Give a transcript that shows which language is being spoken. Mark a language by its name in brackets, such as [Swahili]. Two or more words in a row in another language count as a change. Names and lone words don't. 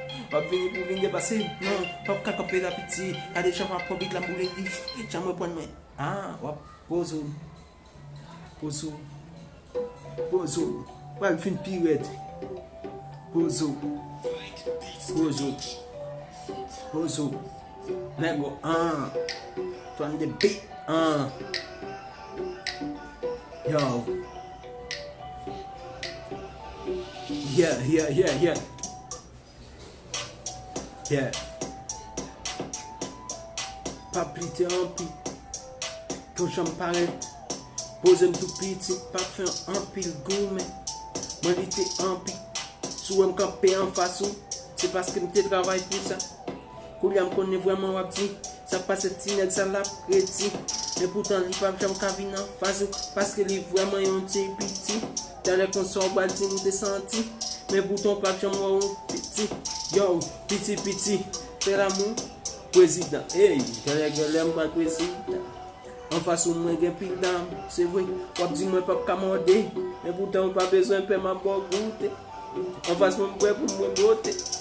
[Haitian Creole] Pa vini pou vini depase, non, pa ka kanpe la piti. Gade jan m ap pran bit la m boule li, jan m pran mwen. Ah, w ap pozo, pozo, pozo, w ap fin piwèt. Pozo, pozo, pozo, nègo, [English] ah, from the beat, ah, yo, yeah, yeah, yeah, yeah, yeah, [Haitian Creole] pa plite anpil, kon jan m parèt, poze m tou piti, pa fè anpil goumen, mwen li te anpil, sou m kanpe an fas ou, se paske m te travay pou sa, kou l a m konnen vreman w ap di, sa pa se ti nèg sa l ap redi, men poutan li pa janm ka vin an fas ou, paske li vreman yon ti piti, tan lè kon sò bal di m te santi, men poutan pa janm w ap piti, yo, piti, piti, fè la moun, prezidan, hey, tan lè gen lè m pa prezidan, an fas ou mwen gen pil dam, se vre, w ap di mwen pa ka mande, men poutan w pa bezwen pè m a bò goute, an fas mwen prè pou mwen bote,